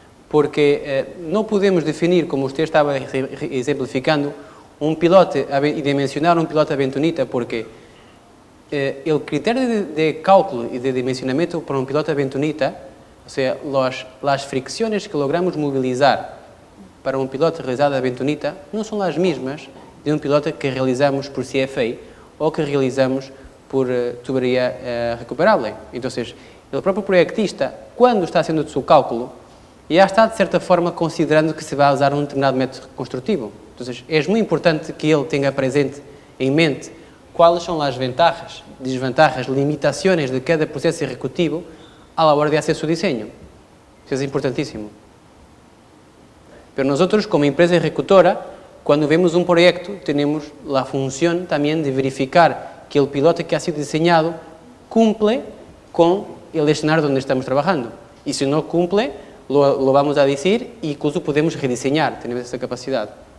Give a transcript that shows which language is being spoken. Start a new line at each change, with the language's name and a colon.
Spanish: Porque no podemos definir, como usted estaba exemplificando, un pilote y dimensionar un pilote a bentonita, porque el criterio de cálculo y de dimensionamiento para un pilote a bentonita, o sea, las fricciones que logramos movilizar para un pilote realizado a bentonita no son las mismas de un pilote que realizamos por CFA o que realizamos por tubería recuperable. Entonces, el propio proyectista, cuando está haciendo su cálculo, ya está,
Portuguese: de certa forma,
Spanish: considerando que se va a usar
Portuguese: um determinado método construtivo. Então, é muito importante que ele tenha presente em mente quais são as vantagens, desvantagens, limitações de cada processo executivo
Spanish: a la hora de hacer su diseño. Eso es importantísimo. Pero nosotros, como empresa ejecutora, cuando vemos un proyecto, tenemos la función también de verificar que el piloto que ha sido diseñado cumple con el escenario donde estamos trabajando. Y si no cumple, lo vamos a decir e incluso podemos rediseñar, tenemos esa capacidad.